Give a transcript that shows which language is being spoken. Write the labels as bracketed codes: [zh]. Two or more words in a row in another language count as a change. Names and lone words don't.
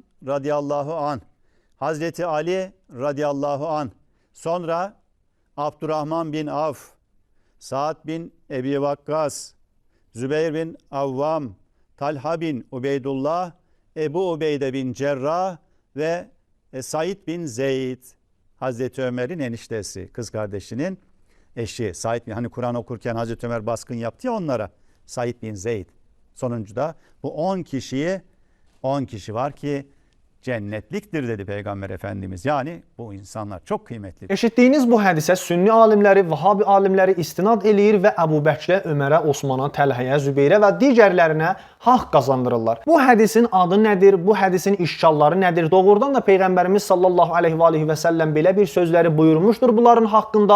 [ar] رضي الله عنه, [tr] Hazreti Ali [ar] رضي الله عنه, [tr] sonra Abdurrahman bin Avf, Sa'd bin Ebi Vakkas, Zübeyir bin Avvam, Talha bin Ubeydullah, Ebu Ubeyde bin Cerrah ve Said bin Zeyd, Hazreti Ömer'in eniştesi, kız kardeşinin eşi. Said bin, hani Kur'an okurken Hazreti Ömer baskın yaptı ya onlara. Said bin Zeyd. Sonuncuda bu 10 kişi var ki cennetliktir dedi Peygamber Efendimiz. Yani bu insanlar çok kıymetli. [az] Eşitdiyiniz bu hədisə Sünni alimləri, Vahabi alimləri istinad eləyir və Əbu Bəkirə, Ömərə, Osmana, Təlhəyə, Zübeyrə və digərlərinə haqq qazandırırlar. Bu hədisin adı nədir? Bu hədisin işgalları nədir? Doğrudan da Peyğəmbərimiz [ar] صلى الله عليه وسلم [az] belə bir sözləri buyurmuşdur bunların haqqında.